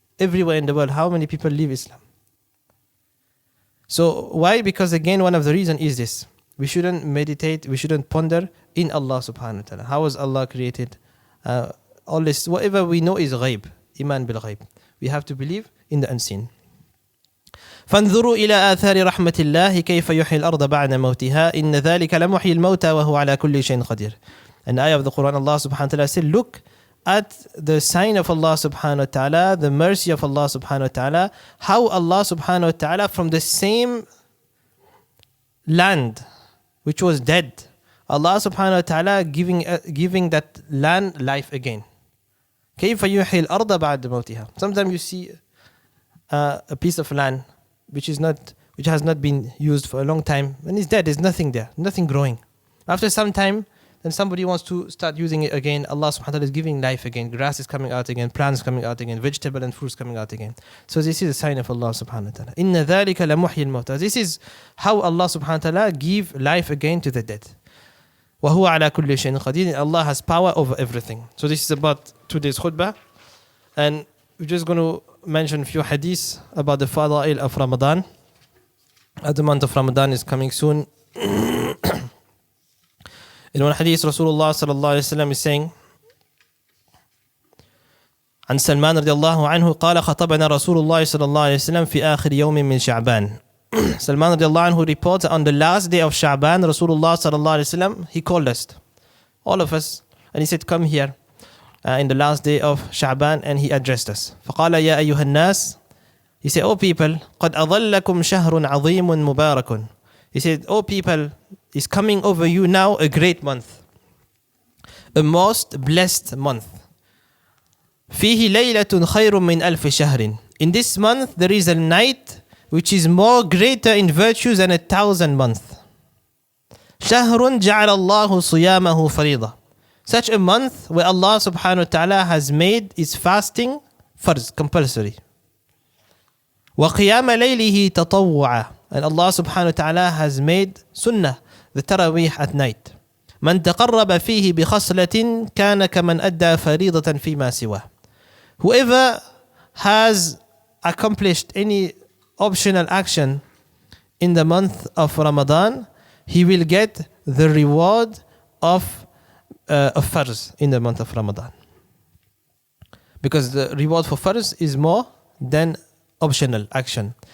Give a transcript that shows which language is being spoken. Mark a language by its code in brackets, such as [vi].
[en] Everywhere in the world, how many people leave Islam? So why? Because again, one of the reasons is this. We shouldn't meditate, we shouldn't ponder in Allah subhanahu wa ta'ala. How was Allah created? All this, whatever we know is ghaib, iman bil ghaib. We have to believe in the unseen. [ar] فانظروا إلى آثار رحمة الله كيف يحيي الأرض بعد موتها إن ذلك لمحيي الموتى وهو على كل شيء قدير. [en] An ayah of the Quran, Allah subhanahu wa ta'ala said, look at the sign of Allah subhanahu wa ta'ala, the mercy of Allah subhanahu wa ta'ala, how Allah subhanahu wa ta'ala from the same land which was dead, Allah subhanahu wa ta'ala giving that land life again. [ar] كيف يحيي الأرض بعد موتها. [en] Sometimes you see a piece of land which has not been used for a long time, and it's dead, there's nothing there, nothing growing. After some time, then somebody wants to start using it again. Allah subhanahu wa ta'ala is giving life again. Grass is coming out again, plants coming out again, vegetable and fruits coming out again. So this is a sign of Allah subhanahu wa ta'ala. [ar] إِنَّ ذَلِكَ لَمُحْيِي الْمَوْتَى. [en] This is how Allah subhanahu wa ta'ala give life again to the dead. [ar] وَهُوَ عَلَى كُلِّ شَيْءٍ قَدِيرٍ. [en] Allah has power over everything. So this is about today's khutbah. And we're just going to mention a few hadiths about the fadail of Ramadan. As the month of Ramadan is coming soon. In one hadith, Rasulullah sallallahu alayhi wa sallam is saying, [ar] عن سلمان رضي الله عنه قال خطبنا رسول الله صلى الله عليه وسلم في آخر يوم من شعبان. [en] Salman radiallahu anhu reports on the last day of Sha'ban, Rasulullah sallallahu alayhi wa sallam, he called us, all of us, and he said, come here in the last day of Sha'ban, and he addressed us. [ar] فقال يا أيها الناس. [en] He said, oh people, [ar] قد أظلكم شهر عظيم مبارك. [en] He said, "O people, is coming over you now a great month, a most blessed month. [ar] فيه ليلة خير من ألف شهر. [en] In this month there is a night which is more greater in virtues than 1,000 months. [ar] شهر جعل الله صيامه فريضة. [en] Such a month where Allah subhanahu wa ta'ala has made its fasting farz, compulsory. [ar] وقيام ليله تطوعا. [en] And Allah subhanahu wa ta'ala has made sunnah, the tarawih at night. [ar] من تقرب فيه بخصلة كان كمن أدى فريضة فيما سواه. [en] Whoever has accomplished any optional action in the month of Ramadan, he will get the reward of farz in the month of Ramadan. Because the reward for farz is more than optional action.